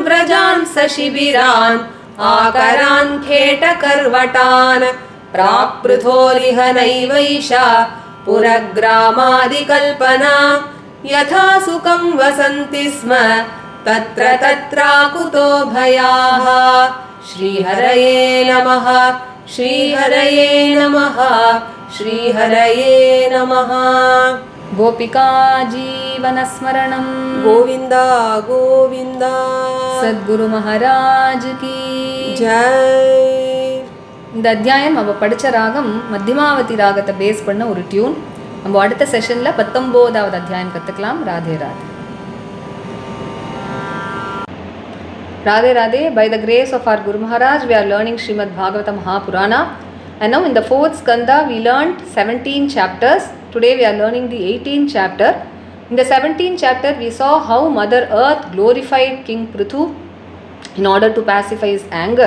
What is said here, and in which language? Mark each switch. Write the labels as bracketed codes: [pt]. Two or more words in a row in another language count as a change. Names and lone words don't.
[sa] व्रजान् सशिबिरान् आकरान् खेटकर्वटान् प्रापृथोरिह नैवैषा पुरग्रामादिकल्पना यथा सुखं वसन्ति स्म तत्र तत्राकुतो भयाः श्रीहरये नमः श्रीहरये नमः श्रीहरये नमः गोपिका जीवनस्मरणं गोविन्द गोविन्द [hi] सद्गुरु महाराज की जय [ta] இந்த அத்தியாயம் நம்ம படித்த ராகம் மத்தியமாவதி ராகத்தை பேஸ் பண்ண ஒரு டியூன். நம்ம அடுத்த செஷனில் 19வது அத்தியாயம் கற்றுக்கலாம். ராதே ராதே ராதே ராதே. [en] By the grace of our Guru Maharaj, we are learning Srimad Bhagavata Mahapurana. And now in the 4th skanda, we learned 17 chapters. Today we are learning the 18th chapter. In the 17th chapter, we saw how Mother Earth glorified King Prithu in order to pacify his anger.